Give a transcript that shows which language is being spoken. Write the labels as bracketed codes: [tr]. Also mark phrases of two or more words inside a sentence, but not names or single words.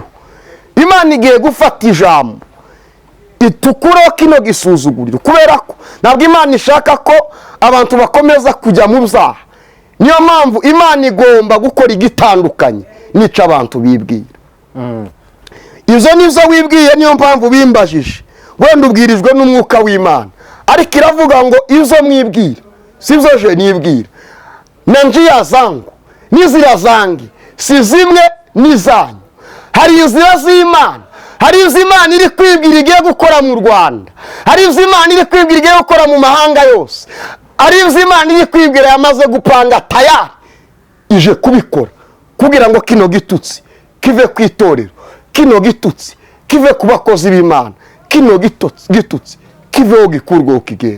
[rw] Imana igiye gufata ijambo itukureho kino gisuzuguriro, kubera ko ntabwo Imana ishaka ko abantu bakomeza kujya mu byaha. Niyo mpamvu Imana igomba gukora igitandukanye nica abantu bibwira. Izo nizo wibwiye, niyo mpamvu bimbajije. Wenda ubwirijwe n'umwuka w'Imana, ariko iravuga ngo izo mwibwira sibyo je nibwira. [sw] Na njia zangu [rw] n'inzira zangi si zimwe n'izanyu. Hari inzira z'Imana, hari izo Imana iri kwibwira igiye gukora mu Rwanda, hari izo Imana iri kwibwira igiye gukora mu mahanga yose, hari izo Imana iri kwibwira yamaze gupanga tayari ije kubikora kugira ngo kino gitutsi kive ku itorero, kino gitutsi kive ku bakozi b'Imana, kino gitutsi kiveho gikurwaho kigende.